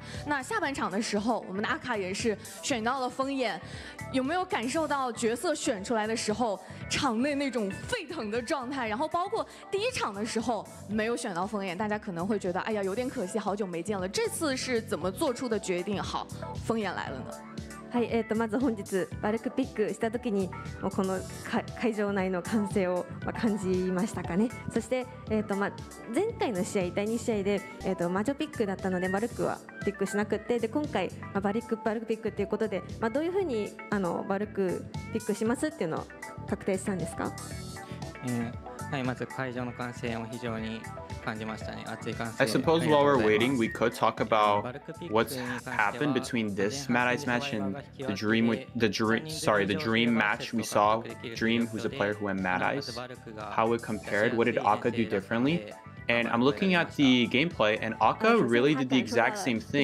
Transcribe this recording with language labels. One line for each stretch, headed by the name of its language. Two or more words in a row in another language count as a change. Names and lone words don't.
Chinese: 那下半场的时候，我们的阿卡也是选到了风眼，有没有感受到角色选出来的时候场内那种沸腾的状态？然后包括第一场的时候没有选到风眼，大家可能会觉得哎呀有点可惜，好久没见了。这次是怎么做出的决定？好，风眼来了呢？
Japanese: はい、まず本日バルクピックした時にこの会場内の歓声を感じましたかね。そして、前回の試合第2試合で、魔女ピックだったのでバルクはピックしなくて、で今回、バルクピックということで、どういうふうにバルクピックしますっていうのを確定したんですか？はい、まず会場の歓声を非常に感じましたね。熱い歓声。
English: I suppose while we're waiting, we could talk about what's happened between this Mad Eyes match and the Dream match we saw. Dream, who's a player who went Mad Eyes, how it compared. What did Akka do differently? And I'm looking at the gameplay, and Akka really did the exact same thing.